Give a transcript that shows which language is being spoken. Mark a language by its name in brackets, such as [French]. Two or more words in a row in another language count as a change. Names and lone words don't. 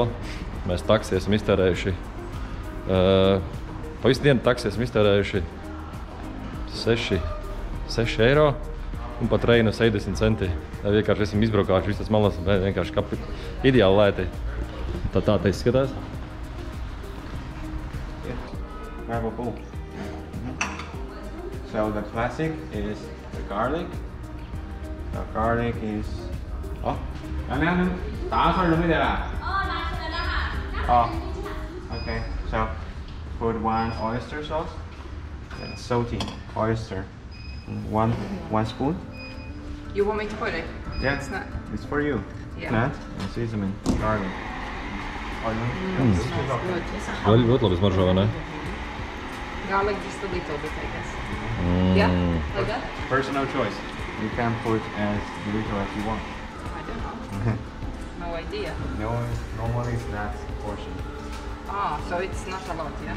[Latvian] Mēs taksi esam iztērējuši. Pa visu dienu taksi esam iztērējuši 6 eiro. Un pat reinu 70 centi. Vienkārši esam izbraukājuši visas malas un vienkārši ideāli lēti. Tā te izskatās. [English] Marble pool. So the classic is the garlic. The garlic is... Oh, okay. So put 1 oyster sauce. And salty oyster. One spoon. You want me to put it? Yeah, It's not. it's for you. Yeah. Nut and seasoning, garlic. Smells good. [Latvian] Ļoti labi smaržo, vai ne? [English] Garlic just a little bit, I guess. Yeah? Like that? Personal choice. You can put as little as you want. I don't know. No idea. No, normally it's not portion. Ah, so it's not a lot, yeah?